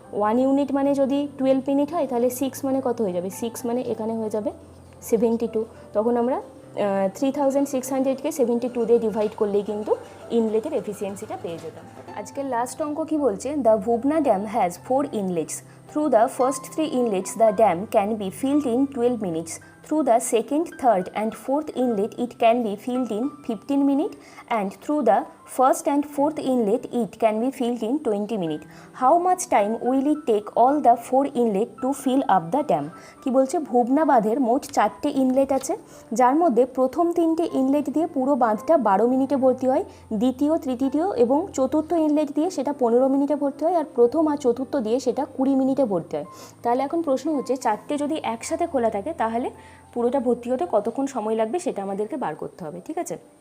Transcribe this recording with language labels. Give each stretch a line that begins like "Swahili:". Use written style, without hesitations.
Bangla: 1 unit মানে যদি 12 minute হয় তাহলে 6 মানে কত হয়ে যাবে, 6 মানে এখানে হয়ে যাবে 72। তখন আমরা 3600কে 72 দিয়ে ডিভাইড করলেই কিন্তু ইনলেটের এফিসিয়েন্সিটা পেয়ে যেতাম। আজকের লাস্ট অঙ্ক কি বলছে,
English: The Bhuvana dam has 4 inlets. Through the first 3 inlets, the dam can be filled in 12 minutes. Through the second, third and fourth inlet, it can be filled in 15 minutes. And through the first and fourth inlet, it can be filled in 20 minutes. How much time will it take all the 4 inlet to fill up the dam?
Bangla: কি বলছে, ভুবনা বাঁধের মোট 4টে inlet আছে, যার মধ্যে প্রথম 3টে inlet দিয়ে পুরো বাঁধটা 12 মিনিটে ভর্তি হয়, দ্বিতীয়, তৃতীয় এবং চতুর্থ ইনলেট দিয়ে সেটা 15 মিনিটে ভর্তি হয়, আর প্রথম আর চতুর্থ দিয়ে সেটা 20 মিনিটে ভর্তি হয়। তাহলে এখন প্রশ্ন হচ্ছে, 4টে যদি একসাথে খোলা থাকে তাহলে পুরোটা ভর্তি হতে কতক্ষণ সময় লাগবে সেটা আমাদেরকে বার করতে হবে, ঠিক আছে।